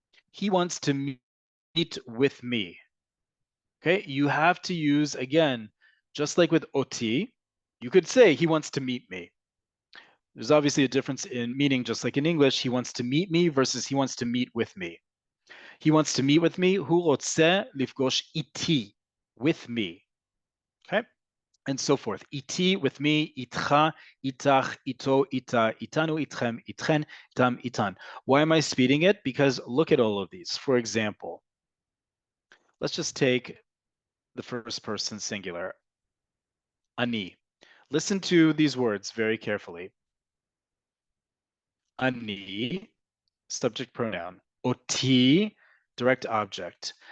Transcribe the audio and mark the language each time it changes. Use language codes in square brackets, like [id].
[en] He wants to meet with me. Okay, you have to use, again, just like with oti, you could say he wants to meet me. There's obviously a difference in meaning, just like in English, he wants to meet me versus he wants to meet with me. He wants to meet with me, [he] הוא רוצה לפגוש איתי, [en] with me. Okay, and so forth. [he] איתי, [en] with me, [he] איתך, איתך, איתו, איתה, איתנו, איתכם, איתכן, איתם, איתן. [en] Why am I speeding it? Because look at all of these. For example, let's just take the first person singular, ani. Listen to these words very carefully. Ani, subject pronoun. Oti, direct object.